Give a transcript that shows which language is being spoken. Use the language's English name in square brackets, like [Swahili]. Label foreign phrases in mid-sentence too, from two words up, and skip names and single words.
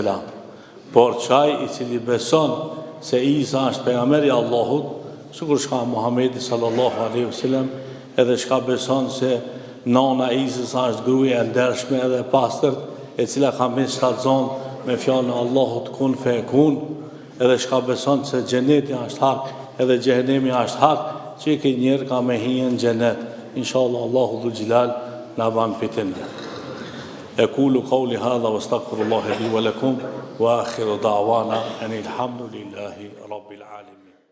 [Albanian] Por qaj i cili beson se Isa është pejgamberi Allahut, sikur shka Muhamedi [Arabic] صلى الله عليه وسلم, [Albanian] edhe shka beson se nana Isës është gruaja e ndershme edhe pastërt, e cila ka mbajtur shtatzon me fjalën e Allahut [Arabic] كن فيكون, [Albanian] edhe shka beson se xheneti është hak, edhe xhehenemi është hak, që ke njerë ka me hije në xhenet. Inshallah Allahu [Arabic] ذو الجلال [Albanian] na ban pitende. [Arabic] أقول قولي هذا واستغفر الله لي ولكم وآخر دعوانا أن الحمد لله رب العالمين.